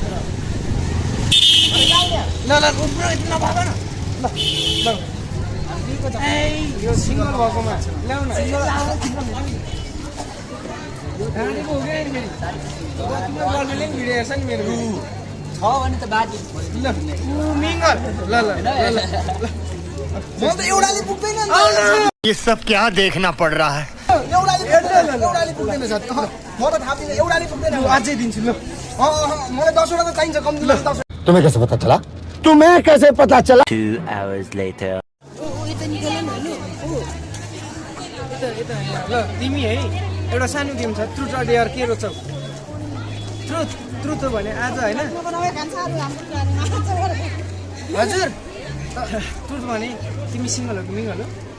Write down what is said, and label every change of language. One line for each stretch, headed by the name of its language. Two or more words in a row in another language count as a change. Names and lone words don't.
Nepali: ल ल पुरा यति नभएको न ल ल यो सिङ्गल भएकोमा ल्याउ न ढाँटेको हो क्या फेरि तिम्रो गर्लफ्रेन्डले पनि भिडियो हेर्छ नि मेरो छ भने त बाजी ल मिङ्गल ल ल ल ल म त एउटाले पुग्दैन नि
Hindi: ये सब क्या देखना पड़ रहा है?
Nepali: एउटाले पुग्दैन साथी म त थाहा दिँदैन एउटाले पुग्दैन अझै दिन्छु ल मलाई 10 वटा त चाहिन्छ कम्ती 10
Hindi: तुम्हें कैसे पता चला? तुम्हें कैसे पता चला?
English: 2 hours later.
Nepali: ल तिमी है एउटा सानो गेम छ
English: truth or dare
Nepali: के रोज्छौ? ट्रुथ हो भने आज होइन हजुर ट्रुथ भने तिमी सिङ्गल हो कि मिङ्गल हो?